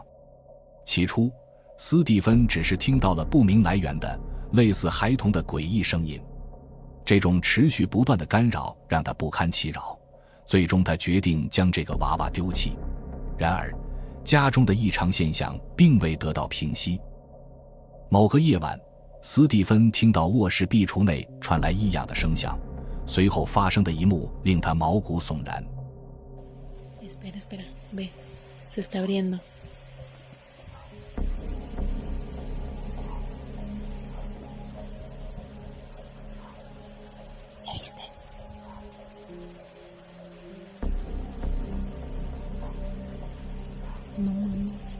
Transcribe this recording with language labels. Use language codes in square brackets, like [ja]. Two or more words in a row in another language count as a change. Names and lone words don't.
[zh] 起初，斯蒂芬只是听到了不明来源的类似孩童的诡异声音，这种持续不断的干扰让他不堪其扰，最终他决定将这个娃娃丢弃。然而，家中的异常现象并未得到平息。某个夜晚，斯蒂芬听到卧室壁橱内传来异样的声响，随后发生的一幕令他毛骨悚然。 [es] Espera, espera, ve, se está abriendo. ¿Ya viste? No mames.